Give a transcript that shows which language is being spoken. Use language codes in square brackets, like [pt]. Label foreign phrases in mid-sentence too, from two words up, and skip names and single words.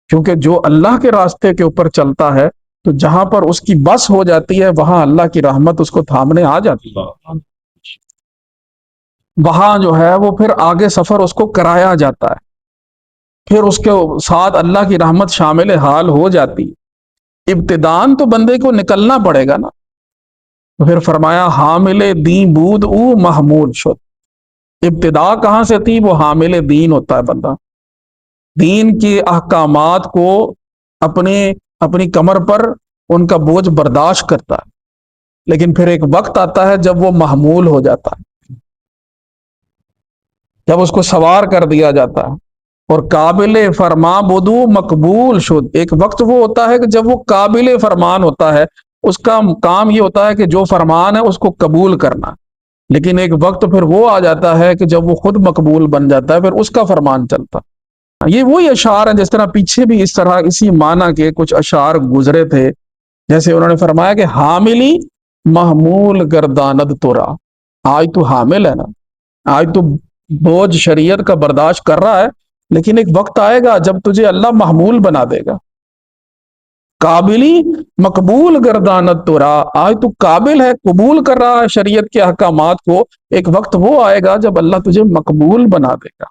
[ur] کیونکہ جو اللہ کے راستے کے اوپر چلتا ہے تو جہاں پر اس کی بس ہو جاتی ہے وہاں اللہ کی رحمت اس کو تھامنے آ جاتی ہے، وہاں جو ہے وہ پھر آگے سفر اس کو کرایا جاتا ہے، پھر اس کے ساتھ اللہ کی رحمت شامل حال ہو جاتی ہے۔ ابتدان تو بندے کو نکلنا پڑے گا نا، تو پھر فرمایا [fa] حامل دین بود او محمول شد۔ [ur] ابتدا کہاں سے تھی؟ وہ حامل دین ہوتا ہے بندہ، دین کے احکامات کو اپنی کمر پر ان کا بوجھ برداشت کرتا ہے، لیکن پھر ایک وقت آتا ہے جب وہ محمول ہو جاتا ہے، جب اس کو سوار کر دیا جاتا ہے، اور [fa] قابل فرما بدو مقبول شد۔ [ur] ایک وقت وہ ہوتا ہے کہ جب وہ قابل فرمان ہوتا ہے، اس کا کام یہ ہوتا ہے کہ جو فرمان ہے اس کو قبول کرنا، لیکن ایک وقت پھر وہ آ جاتا ہے کہ جب وہ خود مقبول بن جاتا ہے، پھر اس کا فرمان چلتا۔ یہ وہی اشعار ہیں، جس طرح پیچھے بھی اس طرح اسی معنی کے کچھ اشعار گزرے تھے، جیسے انہوں نے فرمایا کہ [fa] حاملی محمول گرداند تورا، [ur] آج تو حامل ہے نا، آج تو بوجھ شریعت کا برداشت کر رہا ہے، لیکن ایک وقت آئے گا جب تجھے اللہ محمول بنا دے گا۔ [fa] قابلی مقبول گرداند تورا، [ur] آج تو قابل ہے، قبول کر رہا ہے شریعت کے احکامات کو، ایک وقت وہ آئے گا جب اللہ تجھے مقبول بنا دے گا۔